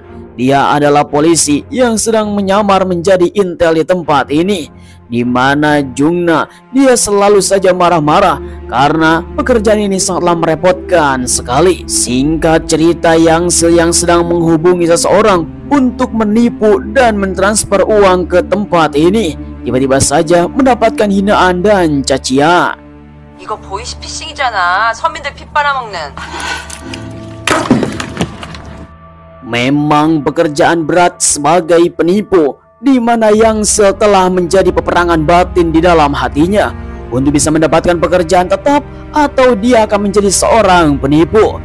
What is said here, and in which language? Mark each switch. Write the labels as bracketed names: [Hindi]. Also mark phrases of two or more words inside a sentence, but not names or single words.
[Indonesian] Dia adalah polisi yang sedang menyamar menjadi intel di tempat ini, di mana Jung Na dia selalu saja marah-marah karena pekerjaan ini sangatlah merepotkan sekali. Singkat cerita, Yang Sil yang sedang menghubungi seseorang untuk menipu dan mentransfer uang ke tempat ini, tiba-tiba saja mendapatkan hinaan dan cacian. [Korean] 이거 보이스피싱이잖아. 서민들 피 빨아먹는. [Indonesian] Memang pekerjaan berat sebagai penipu, di mana Yang Sil telah menjadi peperangan batin di dalam hatinya untuk bisa mendapatkan pekerjaan tetap atau dia akan menjadi seorang penipu.